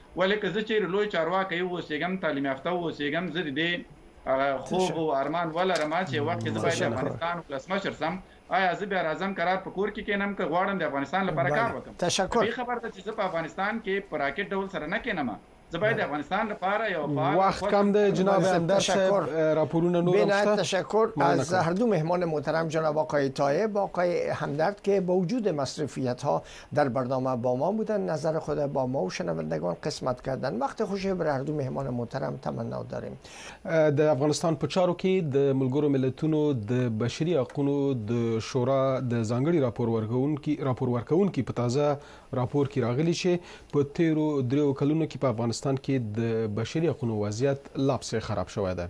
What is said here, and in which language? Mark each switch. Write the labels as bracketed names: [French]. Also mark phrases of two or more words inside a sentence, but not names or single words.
[Pashto] ولې که زه چېرې لوی چارواکی واوسېږم، تعلیم یافته واوسېږم، زه د دې خوب او ارمان ولرم چې یو وخت کې زه باید د افغانستان ولسمشر شم، آیا زه بیا راځم قرار په کور کې کېنم که غواړم د افغانستان لپاره کار وکړم؟ تشکر. خبر ده چې زه په افغانستان کې په راکټ ډول سره نه کېنم، زه باید افغانستان لپاره یو [Persian] وقت کم ده. [Pashto] جناب همدرد صاحب راپورونه نور [Persian] هم تشکر از هر دو مهمان محترم جناب آقای طایب و آقای همدرد که با وجود مصرفیت ها در برنامه با ما بودن، نظر خود با ما و شنوندگان قسمت کردن. وقت خوشی برای هر دو مهمان محترم تمنا داریم. [Pashto] د افغانستان په چارو کې د ملګرو ملتونو د بشري حقوقو د شورا د ځانګړي راپور ورکوونکي په تازه راپور کې راغلي چې په تیرو 3 کلونو کې په افغانستان کې د بشري حقوقو وضعیت لا پسې خراب شوی ده.